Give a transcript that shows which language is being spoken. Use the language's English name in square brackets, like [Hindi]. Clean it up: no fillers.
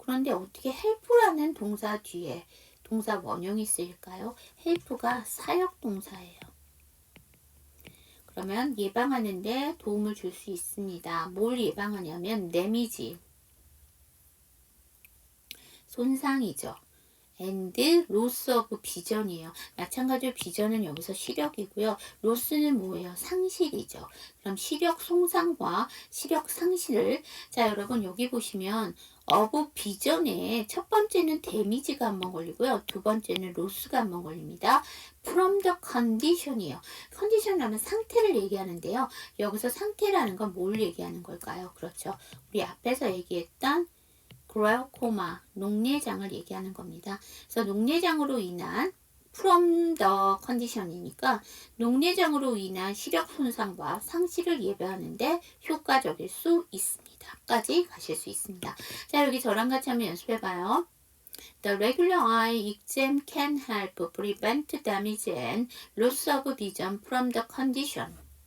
[Korean] 그런데 어떻게 help라는 동사 뒤에 동사 원형이 쓰일까요? help가 사역 동사예요. 그러면 예방하는데 도움을 줄 수 있습니다. 뭘 예방하냐면 데미지, 손상이죠. [English] and loss of vision이에요. [Korean] 마찬가지로 vision은 여기서 시력이고요. loss는 뭐예요? 상실이죠. 그럼 시력 손상과 시력 상실을, 자, 여러분 여기 보시면 of vision에 첫 번째는 damage가 한번 걸리고요. 두 번째는 loss가 한번 걸립니다. [English] from the condition이에요. [Korean] condition이라면 상태를 얘기하는데요. 여기서 상태라는 건 뭘 얘기하는 걸까요? 그렇죠. 우리 앞에서 얘기했던 glaucoma, 녹내장을 얘기하는 겁니다. 그래서 녹내장으로 인한 [English] from the condition [Korean] 이니까 녹내장으로 인한 시력 손상과 상실을 예방하는데 효과적일 수 있습니다. 까지 가실 수 있습니다. 자, 여기 저랑 같이 한번 연습해봐요. [English] The regular eye exam can help prevent damage and loss of vision from the condition.